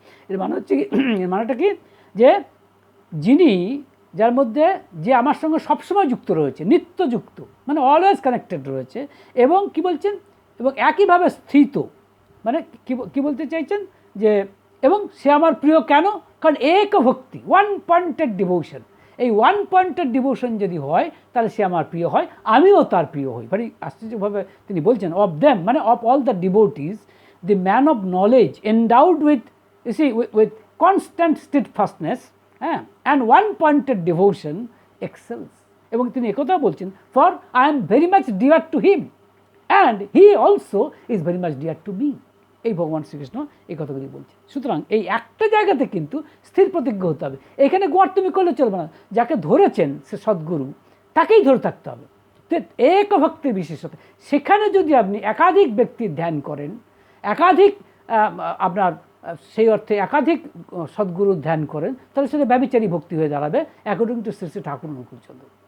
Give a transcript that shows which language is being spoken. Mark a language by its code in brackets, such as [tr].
[bn] এর মানে হচ্ছে কি, এর মানেটা কি, যে যিনি, যার মধ্যে যে আমার সঙ্গে সবসময় যুক্ত রয়েছে, নিত্যযুক্ত মানে অলওয়েজ কানেক্টেড রয়েছে, এবং কি বলছেন, এবং একইভাবে স্থিত, মানে কি বলতে চাইছেন, যে এবং সে আমার প্রিয় কেন, কারণ একভক্তি, ওয়ান পয়েন্টেড ডিভোশন, এই ওয়ান পয়েন্টেড ডিভোশন যদি হয় তাহলে সে আমার প্রিয় হয়, আমিও তার প্রিয় হই। মানে আশ্চর্যভাবে তিনি বলছেন, [en] Of them মানে of all the devotees the man of knowledge endowed with, you see, with constant steadfastness and one pointed devotion excels. [bn] এবং তিনি একথা বলছেন, [en] for I am very much dear to him and he also is very much dear to me. [bn] এই ভগবান শ্রীকৃষ্ণ এই কথাগুলি বলছেন। সুতরাং এই একটা জায়গাতে কিন্তু স্থির প্রতিজ্ঞ হতে হবে, এখানে গোয়ার্তুমি করলে চলবে না। যাকে ধরেছেন সে সদ্গুরু, তাকেই ধরে থাকতে হবে। এক ভক্তির বিশেষতা, সেখানে যদি আপনি একাধিক ব্যক্তির ধ্যান করেন, একাধিক আপনার সেই অর্থে একাধিক সদ্গুরুর ধ্যান করেন, তাহলে সেটা ব্যভিচারী ভক্তি হয়ে দাঁড়াবে অ্যাকর্ডিং টু শ্রী শ্রী ঠাকুর অনুকূলচন্দ্র।